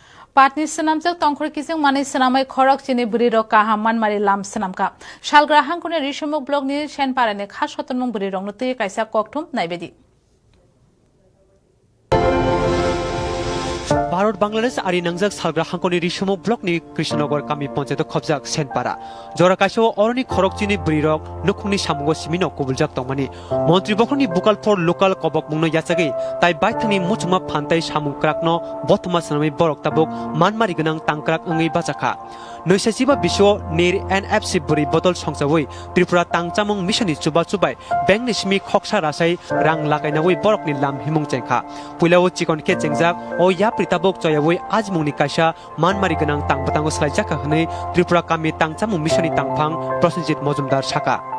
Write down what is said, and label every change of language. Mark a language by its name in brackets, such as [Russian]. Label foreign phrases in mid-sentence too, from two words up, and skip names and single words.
[Kok Borok] Patni senamjak tongkhor kising mani senamai khorok chini buri rok kaham manmari lam senamka. Shalgrahang kune Rishomuk blog ni Shenparane khas hotonmung buri rok nuti kaisa kokthum naibedi. भारत बांग्लादेश आरि नांजाक सालग्रा हांखनि रिसमक ब्लकनि कृष्णनगर गामि पन्चायत खबजाक सेनपारा जराकाशो अरनि खरकचिनि ब्रिरक नुखुंनि सामुगो सिमिनो कबुलजाक तंमानि मन्त्रि बखनि [English] vocal for local [Kok Borok] कबक मुंनो याचागै ताइ बाइथनि मुचुमा फान्ताइ सामु क्राकनो बथमा सनामै बरक ताबक मानमारि गोनां तांक्राक ओंगै बाजाखा नैसासिबा बिसो नेर एनएफसी बुरि बदल संसावै त्रिपुरा तांचामं मिशननि चुबा चुबाय बेंकनि सिमि खक्सा रासाय रां लागायनावै बरकनि लाम हिमुं चेंखा पुइलाव चिकन के चेंजाक ओ या प्रिताबक जयावै आजमुंनि कायसा मानमारि गोनां तांबतांगो सलायजाखा हनै त्रिपुरा कामि तांचामं मिशननि तांफां प्रसेनजित मजुमदार शाखा